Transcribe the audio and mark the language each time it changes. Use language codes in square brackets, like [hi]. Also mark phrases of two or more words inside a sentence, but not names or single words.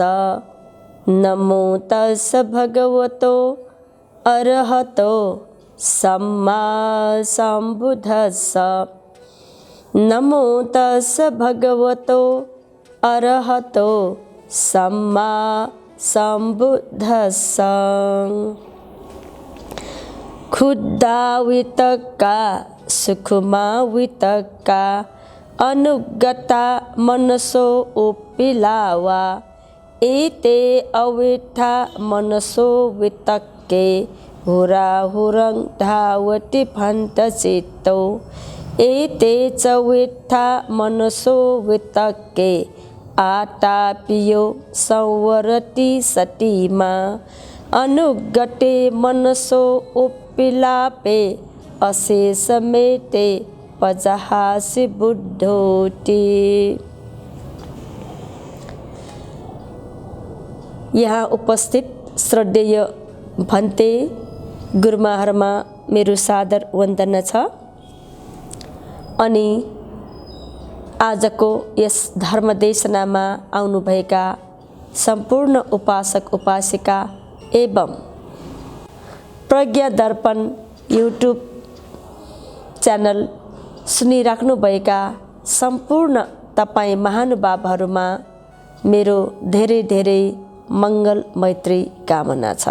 [pi] नमो तस्स भगवतो अरहतो सम्मा संबुद्धस्स। नमो तस्स भगवतो अरहतो सम्मा संबुद्धस्स। क्षुद्धावितक्का सुखमावितक्का अनुगता मनसो उपिलावा। एते अविठा मनसो वितक्के हुराहुरं धावति फन्तचित्तो। एते च विठा मनसो वितक्के आतापियो संवरति सतीमा। अनुगते मनसो उपिलापे अशेषमेते पजहासि बुद्धोति। [ne] यहाँ उपस्थित श्रद्धेय भन्ते गुरुमाहरूमा मेरो सादर वन्दना छ। अनि आजको यस धर्मदेशनामा आउनुभएका सम्पूर्ण उपासक उपासिका एवं प्रज्ञा दर्पण युट्युब च्यानल सुनिराख्नुभएका सम्पूर्ण तपाईँ महानुभावहरूमा मेरो धेरै धेरै मङ्गल मैत्री कामना छ।